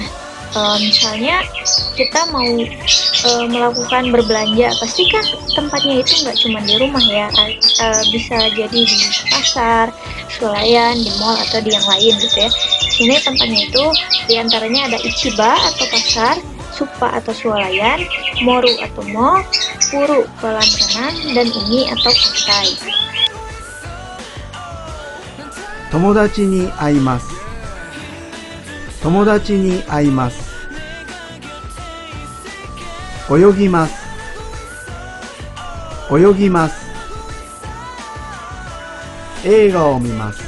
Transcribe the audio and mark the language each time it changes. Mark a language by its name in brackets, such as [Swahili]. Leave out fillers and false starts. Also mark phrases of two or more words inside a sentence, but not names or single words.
[Indonesian] Misalnya kita mau melakukan berbelanja, pasti kan tempatnya itu nggak cuma di rumah ya, bisa jadi di pasar, swalayan, di mall atau di yang lain gitu ya. Di sini tempatnya itu diantaranya ada ichiba atau pasar, supa atau swalayan, moru atau mall, puru kolam renang, dan umi atau pantai. [Japanese] 友達に会います。友達に会います。泳ぎます。泳ぎます。映画を見ます。